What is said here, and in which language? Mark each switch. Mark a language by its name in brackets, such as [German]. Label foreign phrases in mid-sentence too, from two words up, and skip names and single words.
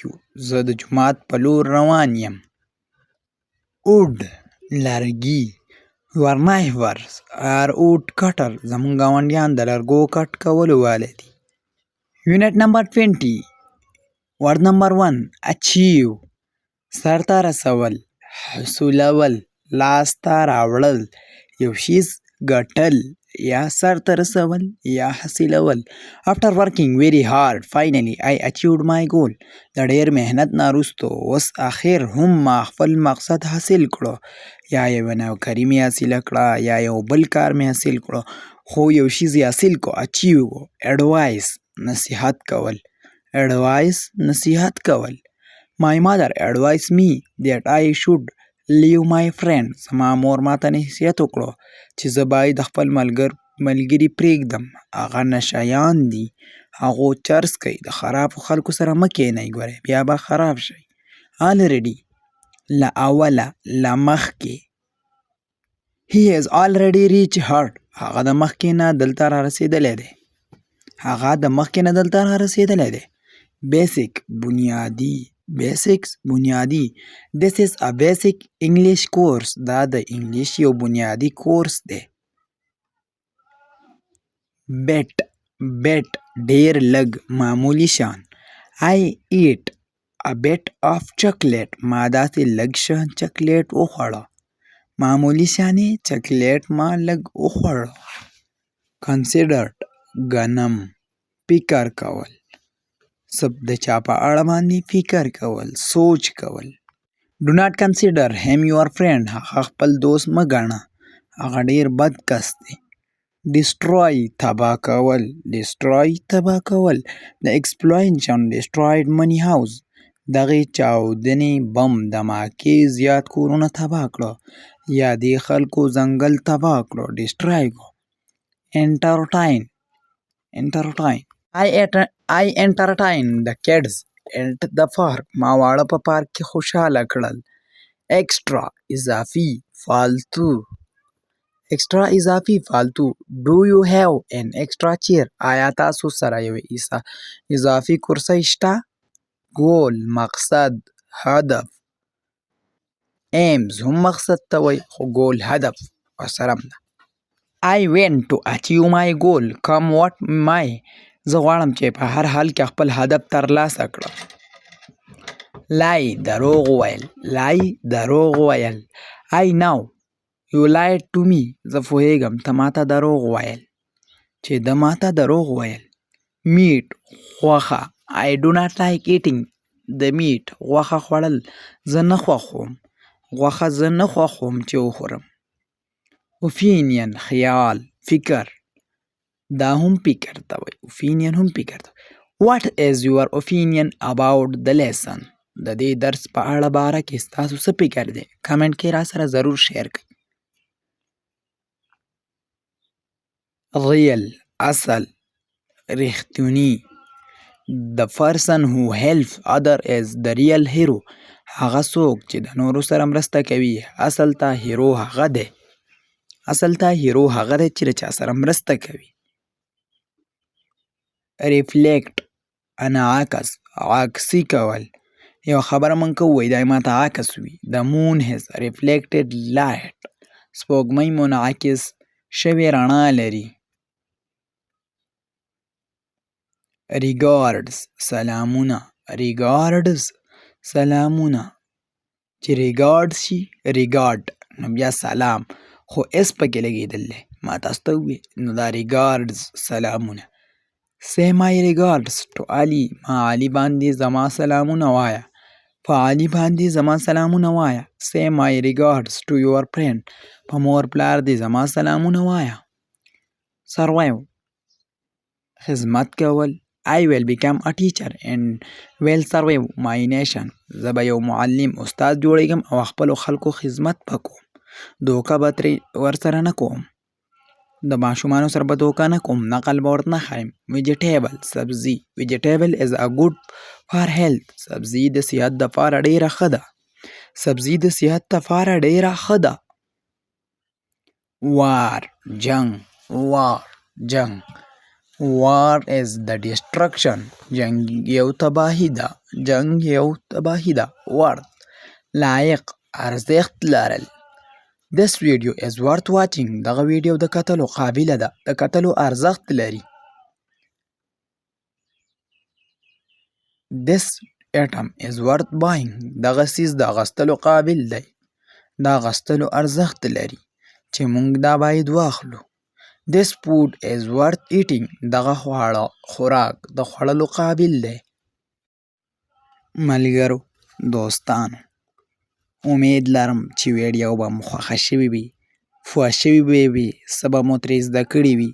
[Pashto] زه د جومات په لور روان یم. wood لرګي. [English] Your neighbors are wood cutter. [Pashto] زموږ ګاونډیان د لرګو کټ کولو واله دي. [English] unit number 20. word number 1 achieve [Pashto] سرته رسول، حصولول، لاسته راوړل، یو شیز ګټل یا سرته رسول یا حاصلول. [English] after working very hard finally I achieved my goal. [Pashto] د ډیر مهنت نه وروسته اوس اخر هم ما خپل مقصد حاصل کړو. یا یو نوکري مې حاصله کړه یا یو بل کار مې حاصل کړو، خو یو شیز یې حاصل کو. اچیو advice نصیحت کول. advice نصیحت کول. [English] My mother advised me that I should leave my friend. [Pashto] زما مور ماته نصیحت وکړو چې زه باید خپل ملګري پرېږدم. هغه نشهیان دي، هغو چرس کوي. د خرابو خلکو سره مه کښېنئ، ګورئ بیا به خراب شئ. already له اوله، له مخکې. [English] he has already reached her. [Pashto] هغه د مخکې نه دلته را رسېدلی دی. هغه د مخکې نه دلته را رسېدلی دی. basic بنیادي. basics بنیادي. [English] This is a basic English course. [Pashto] دا د انګلیش یو بنیادي کورس دی. bet ډیر لږ، معمولی شان. [English] I eat a bit of chocolate. [Pashto] ما داسې لږ شان چاکلیټ وخوړه. معمولی شانې چاکلیټ ما لږ وخوړه. considered ګنم، فکر کول. سب د چا په اړه باندې فکر کول، سوچ کول. [English] do not consider him your friend. [Pashto] هغه خپل دوست مه ګڼه، هغه ډیر بد کس دی. destroy تباه کول. destroy تباه کول. [English] the explosion destroyed many house. [Pashto] دغې چاودنې بم دماکې زیات کورونه تباه کړه یا دې خلکو ځنګل تباه کړه. destroy کو. [English] entertain I entertain the kids at the park. [Pashto] ما واړه په پارک کې خوشحاله کړل. extra اضافي، فالتو. extra اضافي، فالتو. [English] do you have an extra chair. [Pashto] آیا تاسو سره یو اضافي کرسۍ شته؟ goal مقصد، هدف. aims هم مقصد ته وایي خو goal هدف ورسره هم ده. [English] I want to achieve my goal come what may. [Pashto] زه غواړم چې په هر حال کې خپل هدف ترلاسه کړم. lie دروغ ویل. lie دروغ ویل. [English] I know you lied to me. [Pashto] زه پوهیږم ته ماته دروغ ویل، چې ده ماته دروغ ویل. meat غوښه. [English] I do not like eating the meat. [Pashto] غوښه خوړل زه نه خوښوم، غوښه زه نه خوښوم چې وخورم. opinion خیال، فکر. دا هم فکر ته وایي. opinion هم فکر ته. [English] what is your opinion about the lesson. [Pashto] د دې درس په اړه باره کې ستاسو څه فکر دی؟ کمنټ کې را سره ضرور شیر کړئ. real اصل، رښتونی. [English] the person who helps other is the real hero. [Pashto] هغه څوک چې د نورو سره مرسته کوي اصل ته هیرو هغه دی. اصل ته هیرو هغه دی چې له چا سره مرسته کوي. ریفلیکټ انعکس عکسي کول. یو خبره مونږ کوو وایي دا ماته عکس وي. [English] The moon has reflected light. [Pashto] سپوږمۍ منعکس شوې رڼا لري. ریګارډز سلامونه. ریګارډز سلامونه. چې ریګارډ شي ریګارډ نو بیا سلام خو اس پکې لګېدل دی. ما تاسو ته وویل نو دا ریګارډز سلامونه. [English] Say my regards to علي. [Pashto] ما علي باندې زما سلامونه وایه. په علي باندې زما سلامونه وایه. [English] Say my regards to your friend. [Pashto] په مور پلار دې زما سلامونه وایه. Survive خدمت کول. [English] I will become a teacher and will serve my nation. [Pashto] زه به یو معلم استاد جوړېږم او خپلو خلکو خدمت به کوم. دوکه به ترې ورسره نه کوم. د ماشومانو سره به دوکه نه کوم. نقل به ورته نه ښایم. ویجیټیبل سبزي. [English] vegetable is a good for health. [Pashto] سبزي د صحت دپاره ډېره ښه ده. سبزي د صحت دپاره ډېره ښه ده. وار جنګ. وار جنګ. [English] War is the destruction. [Pashto] جنګ یو تباهي ده. جنګ یو تباهي ده. worth لایق ارزښت لرل. [English] This video is worth watching. [Pashto] دغه ویډیو د کتلو قابله ده. د کتلو ارزښت لري. [English] This item is worth buying. [Pashto] دغه څیز د اخیستلو قابل دی. د اخیستلو ارزښت لري چې موږ دا باید واخلو. [English] This food is worth eating. [Pashto] دغه خوراک د خوړلو قابل دی. ملګرو دوستانو امید لرم چې ویډیو به مو خوښه شوې وي. پوه شوي به وي. څه به مو ترې زده کړي وي.